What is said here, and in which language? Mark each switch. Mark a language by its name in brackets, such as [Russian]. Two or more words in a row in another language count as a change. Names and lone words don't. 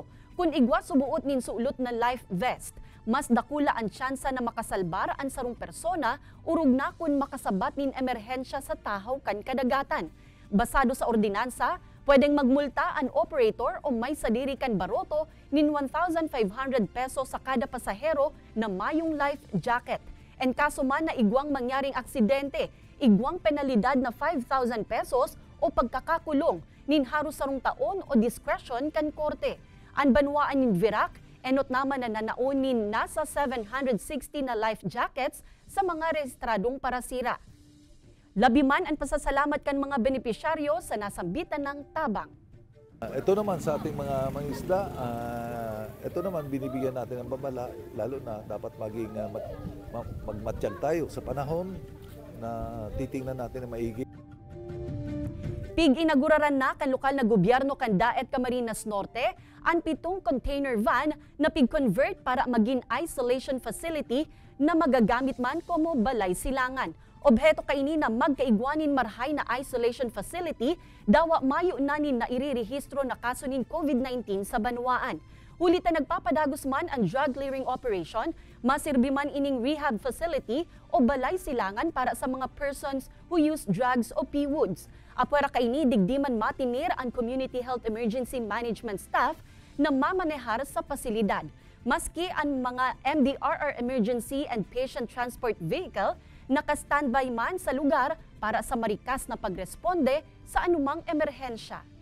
[Bikol] Kun igwa subuot nin sulot na life vest, mas dakula ang tsansa na makasalbar ang sarong persona urog na kun makasabat nin emerhensya sa tahaw kan kadagatan. Basado sa ordinansa, pwedeng magmulta ang operator o may sadiri kan baroto nin 1,500 pesos sa kada pasahero na mayong life jacket. En kaso man na igwang mangyaring aksidente, igwang penalidad na 5,000 pesos o pagkakakulong nin haros sarong taon o discretion kan korte. Ang banwaan nin Virac, enot naman na nanaon nin nasa 760 na life jackets sa mga rehistradong parasira. Labiman ang pasasalamat kan mga benepisyaryo sa nasambitan ng tabang. [Filipino] Ito naman sa ating mga isda, ito naman binibigyan natin ng babala, lalo na dapat maging magmatsyag tayo sa panahon na titingnan natin na maigi. [Bikol] Pig-inaguraran na kan lokal na gobyerno kan Daet Camarines Norte ang 7 container van na pig-convert para maging isolation facility na magagamit man como balay silangan. Obheto kaini na magkaigwanin marhay na isolation facility, dawa mayo nanin na irirehistro na kaso nin COVID-19 sa banwaan. Ulitan nagpapadagos man ang drug clearing operation, masirbi man ining rehab facility o balay silangan para sa mga [English] persons who use drugs [Bikol] o PWODs. Apwera kaini digdiman matinir ang [English] community health emergency management staff [Bikol] na mamanehar sa pasilidad. Maski ang mga MDRR [English] emergency and patient transport vehicle [Bikol] naka-standby man sa lugar para sa marikas na pagresponde sa anumang emerhensya.